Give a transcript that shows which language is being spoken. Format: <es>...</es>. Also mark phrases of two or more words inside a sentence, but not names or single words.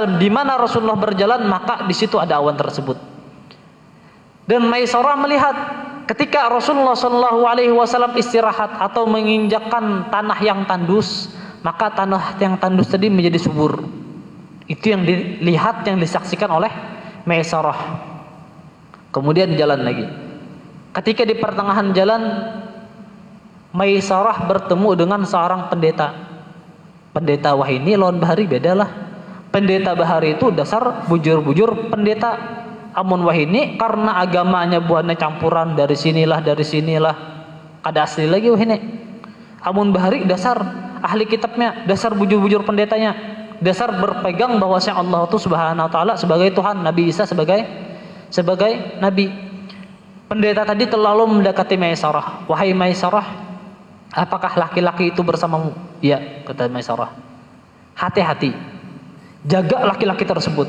<id>Di mana Rasulullah berjalan, maka di situ ada awan tersebut. Dan Maisarah melihat ketika Rasulullah</id> <ar>صلى الله عليه وسلم</ar> <id>istirahat atau menginjakkan tanah yang tandus, maka tanah yang tandus tadi menjadi subur. Itu yang dilihat, yang disaksikan oleh Maisarah. Kemudian jalan lagi. Ketika di pertengahan jalan, Maisarah bertemu dengan seorang pendeta.</id> <bjn>Pendeta Wahini lawan Bahari bedalah. Pendeta Bahari itu dasar bujur-bujur pendeta. Amun Wahini karena agamanya buahnya campuran dari sinilah kada asli lagi Wahini. Amun Bahari dasar ahli kitabnya, dasar bujur-bujur pendetanya, dasar berpegang bahwasanya Allah itu</bjn> <ar>سبحانه وتعالى</ar> <bjn>sebagai Tuhan, Nabi Isa sebagai nabi.</bjn> <id>Pendeta tadi terlalu mendekati Maisarah. "Wahai Maisarah, apakah laki-laki itu bersamamu?" "Ya," kata Maisarah. "Hati-hati, jaga laki-laki tersebut.</id>